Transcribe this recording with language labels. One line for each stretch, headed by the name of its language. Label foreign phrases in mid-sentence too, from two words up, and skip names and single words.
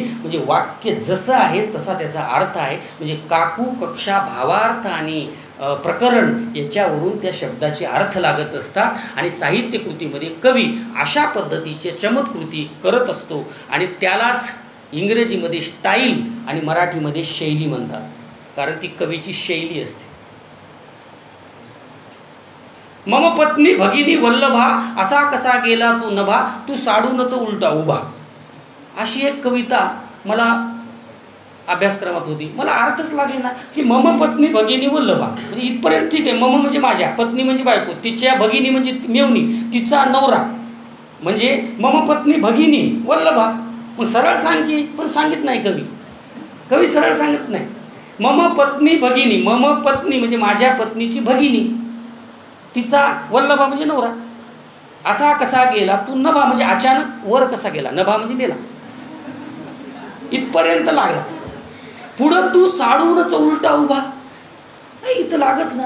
Marathi: म्हणजे वाक्य जसं आहे तसा त्याचा अर्थ आहे. म्हणजे काकू, कक्षा, भावार्थ आणि प्रकरण याच्यावरून त्या शब्दाचे अर्थ लागत असतात. आणि साहित्यकृतीमध्ये कवी अशा पद्धतीचे चमत्कृती करत असतो. आणि त्यालाच इंग्रजीमध्ये स्टाईल आणि मराठीमध्ये शैली म्हणतात, कारण ती कवीची शैली असते. मम पत्नी भगिनी वल्लभा, असा कसा गेला तू नभा, तू साडूनच उलटा उभा. अशी एक कविता मला अभ्यासक्रमात होती. मला अर्थच लागे ना की मम पत्नी भगिनी वल्लभा, म्हणजे इथपर्यंत ठीक आहे. मम म्हणजे माझ्या, पत्नी म्हणजे बायको, तिच्या भगिनी म्हणजे मेवणी, तिचा नवरा, म्हणजे मम पत्नी भगिनी वल्लभा. मग सरळ सांग की, पण सांगित नाही कवी सरळ सांगत नाही. मम पत्नी भगिनी, मम पत्नी म्हणजे माझ्या पत्नीची भगिनी, तिचा वल्लभा म्हणजे नवरा. असा कसा गेला तू नभा, म्हणजे अचानक वर कसा गेला. नभा म्हणजे मेला, इथपर्यंत लागला. पुढं तू साडूनच उलटा उभा, इथं लागच ना.